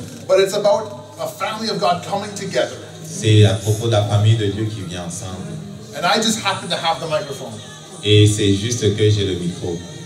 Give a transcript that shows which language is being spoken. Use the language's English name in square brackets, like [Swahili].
[English] But it's about a family of God coming together. [French] c'est à propos de la famille de Dieu qui vient ensemble. [English] And I just happen to have the microphone. [French] Et c'est juste que j'ai le micro.